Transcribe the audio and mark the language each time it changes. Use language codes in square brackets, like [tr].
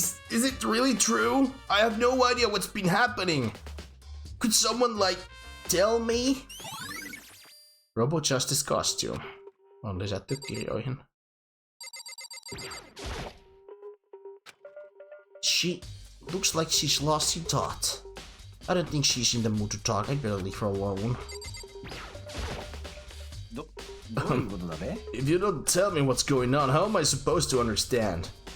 [en] Is it really true? I have no idea what's been happening. Could someone, like, tell me? [fi] Robo Justice costume on lisätty kirjoihin. [en] She looks like she's lost in thought. I don't think she's in the mood to talk. I'd better leave her alone. If you don't tell me what's going on, how am I supposed to understand?